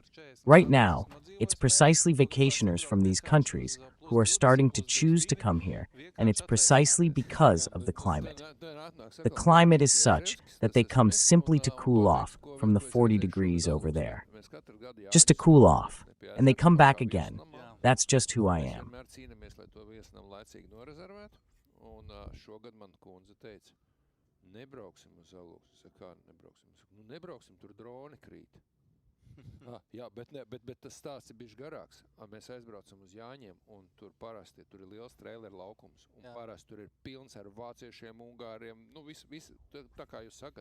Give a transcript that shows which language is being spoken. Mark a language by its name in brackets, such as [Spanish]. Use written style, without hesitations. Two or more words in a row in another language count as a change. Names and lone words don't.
[English] Right now, it's precisely vacationers from these countries who are starting to choose to come here, and it's precisely because of the climate. The climate is such that they come simply to cool off from the 40 degrees over there. Just to cool off, and they come back again. That's just who I am. [Latvian] Jā, bet tas stāsts ir bijis garāks. Mēs aizbraucam uz Jāņiem, un tur parasti tur ir liels traileru laukums, un parasti tur ir pilns ar vāciešiem, ungāriem, nu visu, tā kā jūs sakat.